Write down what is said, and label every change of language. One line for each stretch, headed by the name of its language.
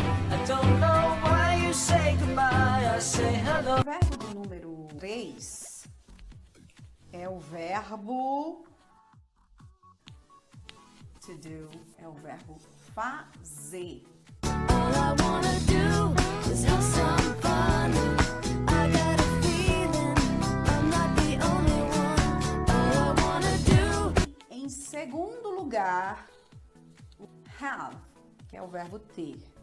English: I don't know why you say goodbye, I say hello.
Portuguese: O verbo de número 3 é o verbo to do, é o verbo fazer.
English: All I wanna do is have some fun. I got a feeling I'm not the only one. All I wanna do.
Portuguese: Em segundo lugar, o have, que é o verbo ter.